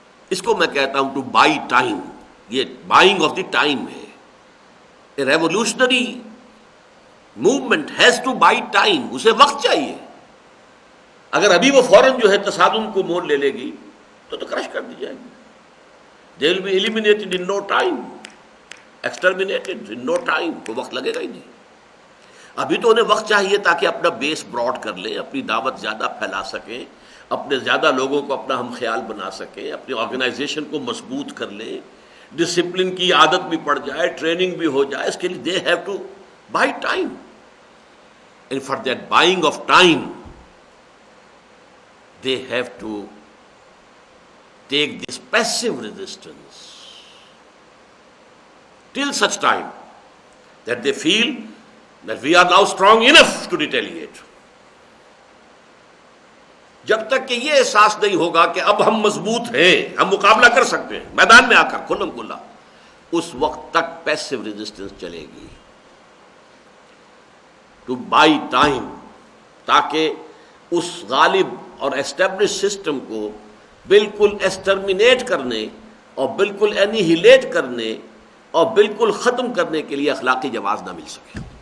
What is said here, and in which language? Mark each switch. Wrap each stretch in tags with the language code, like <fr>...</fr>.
<ur>اس کو میں کہتا ہوں ٹو بائی ٹائم، یہ بائنگ آف دی ٹائم ہے۔</ur> <en>a revolutionary movement has to buy time,</en> <ur>اسے وقت چاہیے۔ اگر ابھی وہ فوراً جو ہے تصادم کو مول لے لے گی تو کرش کر دی جائے گی۔</ur> <en>They will be eliminated in no time,</en> <ur>exterminated in no time، کوئی وقت لگے گا ہی نہیں۔ ابھی تو انہیں وقت چاہیے تاکہ اپنا بیس براڈ کر لیں، اپنی دعوت زیادہ پھیلا سکیں، اپنے زیادہ لوگوں کو اپنا ہم خیال بنا سکیں، اپنی آرگنائزیشن کو مضبوط کر لیں، ڈسپلن کی عادت بھی پڑ جائے، ٹریننگ بھی ہو جائے، اس کے لیے</ur> <en>They have to buy time. And for that buying of time they have to take this passive resistance till such time that they feel that we are now strong enough to retaliate.</en> <ur>جب تک کہ یہ احساس نہیں ہوگا کہ اب ہم مضبوط ہیں، ہم مقابلہ کر سکتے ہیں میدان میں آ کر کھلم کھلا، اس وقت تک پیسو ریزسٹنس چلے گی.</ur> <en>to buy time,</en> <ur>تاکہ اس غالب اور اسٹیبلش سسٹم کو بالکل ایسٹرمینیٹ کرنے اور بالکل اینیہیلیٹ کرنے اور بالکل ختم کرنے کے لیے اخلاقی جواز نہ مل سکے.</ur>